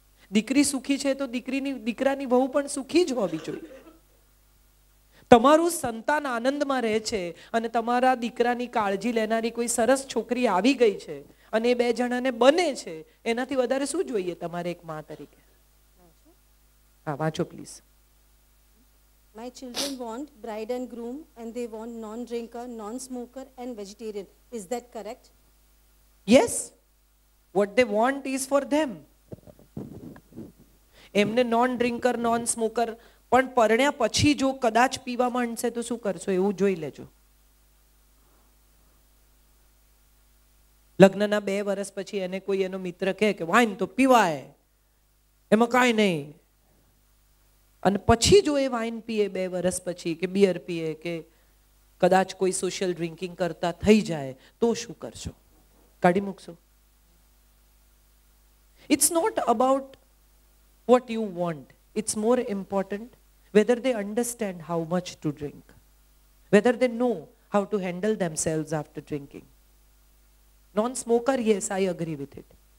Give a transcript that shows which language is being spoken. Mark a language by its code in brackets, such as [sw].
[gu] દીકરી સુખી છે તો દીકરાની વહુ પણ સુખી જ હોવી જોઈએ. તમારું સંતાન આનંદમાં રહે છે અને તમારા દીકરાની કાળજી લેનારી કોઈ સરસ છોકરી આવી ગઈ છે અને એ 2 જણાને બને છે, એનાથી વધારે શું જોઈએ તમારે એક માં તરીકે? હા, વાંચો please. [en] My children want bride and groom and they want non-drinker, non-smoker and vegetarian. Is that correct? Yes. What they want is for them. [gu] એમને નોન ડ્રિંકર, નોન સ્મોકર, પણ પરણ્યા પછી જો કદાચ પીવા માંડશે તો શું કરશો એવું જોઈ લેજો. લગ્નના 2 વર્ષ પછી એને કોઈ એનો મિત્ર કહે કે વાઇન તો પીવાય, એમાં કાંઈ નહીં, અને પછી જો એ વાઇન પીએ 2 વર્ષ પછી કે બિયર પીએ કે કદાચ કોઈ સોશિયલ ડ્રિંકિંગ કરતા થઈ જાય તો શું કરશો? કાઢી મૂકશો? [en] It's not about what you want. It's more important whether they understand how much to drink, whether they know how to handle themselves after drinking. Non-smoker, yes, I agree with it.